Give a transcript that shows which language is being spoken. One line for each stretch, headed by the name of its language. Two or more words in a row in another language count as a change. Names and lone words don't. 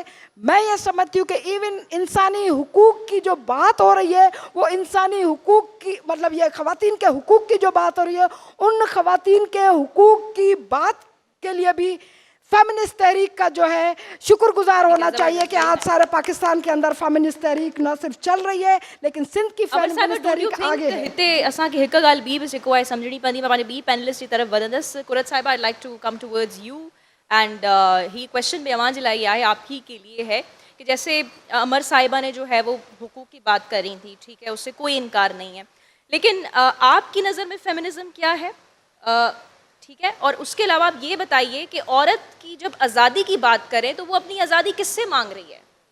Urdu: میں یہ سمجھتی ہوں کہ ایون انسانی حقوق کی جو بات ہو رہی ہے وہ انسانی حقوق کی مطلب یہ خواتین کے حقوق کی جو بات ہو رہی ہے ان خواتین کے حقوق کی بات کے لیے بھی فیمنسٹ تحریک کا جو ہے شکرگزار ہونا چاہیے کہ آج سارے پاکستان کے اندر فیمنسٹ تحریک نہ صرف چل رہی ہے لیکن سندھ کی فیمنسٹ تحریک آگے ہے.
Sindhi: हिते असांखे हिकु ॻाल्हि ॿी बि जेको आहे सम्झणी पवंदी। मैं पंहिंजे ॿी पैनलिस्ट
Urdu: کی طرف
Sindhi: वधंदसि।
English: कुरत साहिबा, I like to come towards you and the question भी
Sindhi: अवां जे लाइ आहे,
Urdu: آپ ہی کے لیے ہے کہ جیسے امر صاحبہ نے جو ہے وہ حقوق کی بات کری تھی، ٹھیک ہے، اس سے کوئی انکار نہیں ہے، لیکن آپ کی نظر میں فیمنزم کیا ہے، ٹھیک ہے? اور اس کے علاوہ آپ یہ بتائیے کہ عورت کی جب آزادی کی بات کریں تو وہ اپنی آزادی کس سے مانگ رہی ہے?